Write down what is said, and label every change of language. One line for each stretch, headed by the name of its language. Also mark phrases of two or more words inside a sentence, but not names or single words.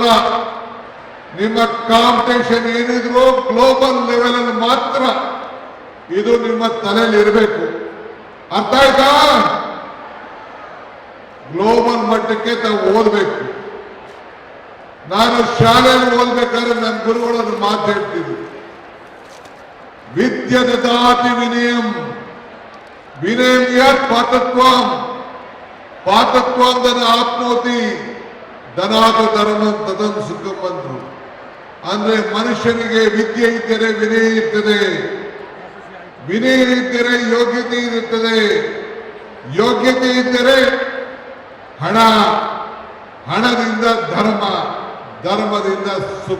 Kannada: ನಿಮ್ಮ ಕಾಂಪಿಟೇಷನ್ ಏನಿದ್ರು
English: global level
Kannada: ಅಲ್ಲಿ ಮಾತ್ರ ಇದು ನಿಮ್ಮ ತಲೆಯಲ್ಲಿ ಇರಬೇಕು. ಅರ್ಥ ಆಯ್ತಾ? ಗ್ಲೋಬಲ್ ಮಟ್ಟಕ್ಕೆ ತಾವು ಓದಬೇಕು. ನಾನು ಶಾಲೆಯಲ್ಲಿ ಓದ್ಬೇಕಾದ್ರೆ ನನ್ನ ಗುರುಗಳನ್ನು ಮಾತು ಹೇಳ್ತಿದ್ರು,
Sanskrit: ವಿದ್ಯೆ ದದಾತಿ ವಿನಯಂ, ವಿನಯಂ ಯತ್ ಪಾತತ್ವಂ, ಪಾತತ್ವಂ ಧನ ಆಪ್ನೋತಿ, ಧನಾದ ಧರ್ಮಂ ತದಂ ಸುಖಂ ಅಂದ್ರು.
Kannada: ಅಂದ್ರೆ ಮನುಷ್ಯನಿಗೆ ವಿದ್ಯೆ ಇದ್ದರೆ ವಿನಯ ಇರ್ತದೆ, ವಿನಯ ಇದ್ದರೆ ಯೋಗ್ಯತೆ ಇರುತ್ತದೆ, ಯೋಗ್ಯತೆ ಇದ್ದರೆ ಹಣ, ಹಣದಿಂದ ಧರ್ಮ, ಧರ್ಮದಿಂದ ಸುಖ.